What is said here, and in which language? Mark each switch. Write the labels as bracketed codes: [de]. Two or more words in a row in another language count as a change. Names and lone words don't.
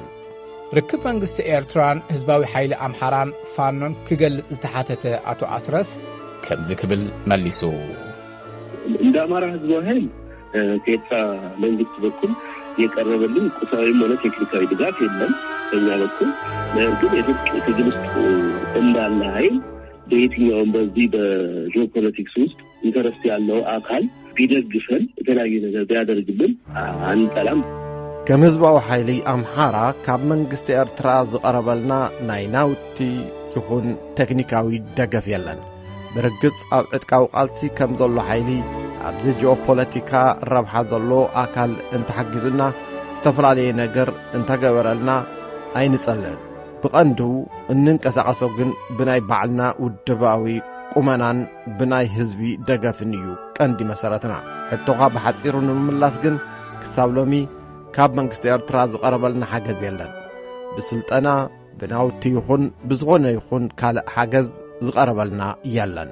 [ti] ርክብ መንግስቲ ኤርትራን ህዝባዊ ኃይሊ አምሃራን ፋኖን ክገልጽ ዝተሓተተ አቶ አስረስ ከምዚ ክብል መሊሱ [am] እንደ አማራ ህዝባዊ ኃይል ከኤርትራ መንግስት በኩል የቀረበልን ቁሳዊም ሆነ ቴክኒካዊ ድጋፍ የለም በእኛ በኩል ነገር ግን የትጥቅ ትግል ውስጥ እንዳለ ኃይል በየትኛውም በዚህ በጂኦፖለቲክስ ውስጥ ኢንተረስት ያለው አካል ቢደግፈን የተለያየ ነገር ቢያደርግልን አንጠላም [ti] ከም ህዝባዊ ኃይሊ አምሃራ ካብ መንግስቲ ኤርትራ ዝቀረበልና ናይ ናውቲ ይኹን ቴክኒካዊ ደገፍ የለን ብርግጽ ኣብ ዕጥቃዊ ቃልሲ ከም ዘሎ ኃይሊ ኣብዚ ጂኦፖለቲካ ረብሓ ዘሎ አካል እንተሓጊዙና ዝተፈላለዩ ነገር እንተገበረልና ኣይንጸልን ብቐንዱ እንንቀሳቐሶ ግን ብናይ ባዕልና ውድባዊ ቁመናን ብናይ ህዝቢ ደገፍን እዩ ቀንዲ መሰረትና ሕቶኻ ብሓጺሩ ንምምላስ ግን ክሳብ ሎሚ ካብ መንግስቲ ኤርትራ ዝቀረበልና ሓገዝ የለን ብስልጠና ብናውቲ ይኹን ብዝኾነ ይኹን ካልእ ሓገዝ ዝቀረበልና የለን